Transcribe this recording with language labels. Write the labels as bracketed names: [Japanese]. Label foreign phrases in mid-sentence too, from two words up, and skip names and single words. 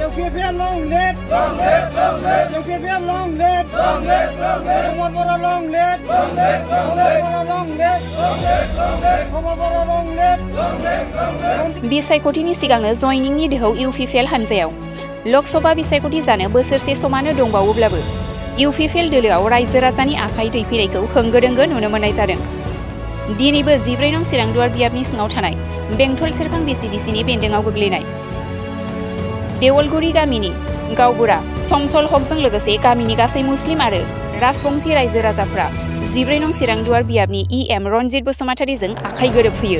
[English] UPPL long live, long live, long live. UPPL long live, long live, long live. Bora long live, long live, long live. Bora long live, long live, long live. Bora long live, long live, long live. [Bodo] बिसायख'थिनि सिगांनो जयनिंनि दोहौ UPPL हानजायाव लकसभा बिसायख'थि जानो बोसोरसे समानो दंबावोब्लाबो UPPL दोलोआव रायजो राजानि आखाइ दैफैनायखौ होंगो दोंगो नुनो मोननाय जादों। दिनैबो 14 नं चिरांदुवार बियाबनि सिङाव थानाय बेंटल सेरफां BCDCनि बेन्दोङाव गोग्लैनाय देवलगुरि गामिनि गावबुरा समसल हकजों लोगोसे गामिनि गासै मुस्लिम आरो राजबंशी रायजो राजाफ्रा 14 नं चिरांदुवार बियाबनि EM रनजित बसुमतारीजों आखाइ गोरोबहोयो।